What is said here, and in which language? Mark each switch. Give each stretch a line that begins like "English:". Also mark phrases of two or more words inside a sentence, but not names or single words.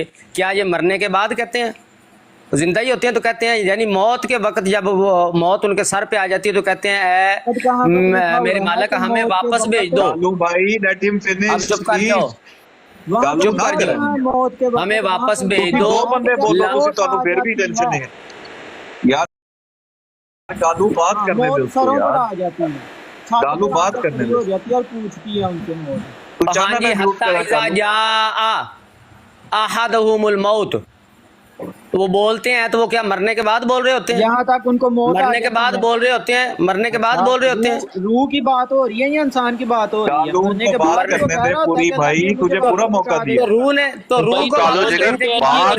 Urdu: کیا یہ مرنے کے بعد کہتے ہیں؟ زندہ ہی ہوتے ہیں تو کہتے ہیں، یعنی موت کے وقت جب وہ موت ان کے سر پہ آ جاتی ہے تو کہتے ہیں اے میرے مالک ہمیں واپس بھیج دو۔ کالو بھائی لیٹ ہم اب فنش چپ کر جاؤ، کالو چپ نہ کر کریں جاؤ، ہمیں واپس بھیج تسی دو۔ دو بندے بولو
Punjabi: تسی تانوں
Urdu: پھر بھی ٹینشن نہیں ہے یار، کالو بات کرنے دے اس کو سروں پر یار، آ جاتی ہے، کالو بات کرنے کھڑی دے ہو جاتی ہے اور پوچھتی ہے ان سے موت۔ تو ہاں چاہنا جی، میں میوٹ
Arabic: حتی
Urdu: کرا
Arabic: اذا
Urdu: کالو
Arabic: جاء احدهم الموت،
Urdu: تو وہ بولتے ہیں تو وہ کیا مرنے کے بعد بول رہے ہوتے ہیں؟ یہاں تک ان کو موت آ مرنے کے بعد جاتی ہے۔ بول رہے ہوتے ہیں، مرنے کے بعد اچھا، بول رہے ہوتے ہیں۔ روح کی بات ہو رہی ہے یا انسان کی بات ہو رہی ہے؟ کالو مرنے کو کے بات بعد وہ کرنے کہہ دے رہا ہوتا ہے پوری کہ اللہ بھائی، نے مجھے تجھے پورا واپس موقع پہنچا دیا تو روح نے تو روح بھائی کو کالو واپس جگہ بھیجنے کی بات کیا